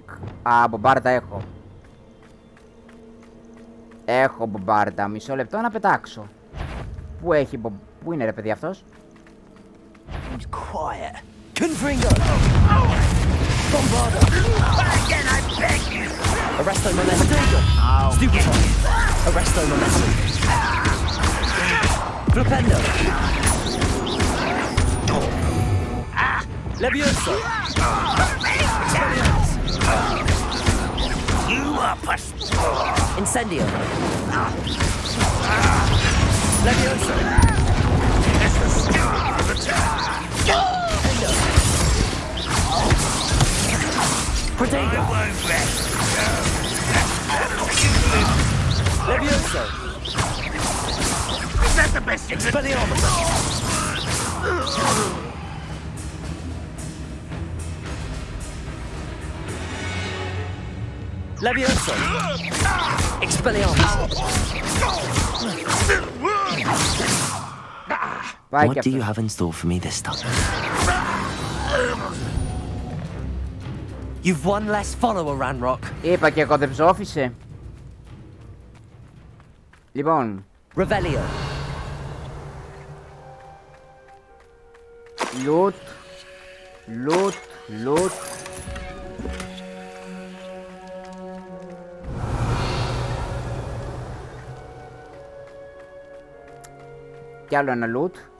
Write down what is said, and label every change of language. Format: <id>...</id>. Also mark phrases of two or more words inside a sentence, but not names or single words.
<el>Α, Bombarda έχω. Έχω Bombarda. Μισό λεπτό να πετάξω. Πού είναι ρε παιδί αυτός?</el> <la>Quiet. Confringo. Bombarda.</la> <en>Again, I beg you.</en> <la>Arresto momentum. Stupefy. Arresto momentum. Flipendo. Levioso.</la> <en>You up a</en> <la>Incendio. Levioso.</la> <en>It's the steward of the town.</en> <la>Protego.</la> <en>I won't let you go.</en> <la>Levioso.</la> <en>Is that the best you can do?</en> <la>Expelliarmus. Levioso. Expelliarmus.</la> <el>Πάει</el> <en>What</en> <el>και</el> <en>do you</en> <el>αυτό.</el> <en>have in store for me this time? You've one less follower, Ranrock.</en> <el>Είπα και εγώ δεν ψόφισε. Λοιπόν,</el> <la>Revelio.</la> <en>loot, loot, loot.</en> <el>Κι άλλο ένα loot.</el>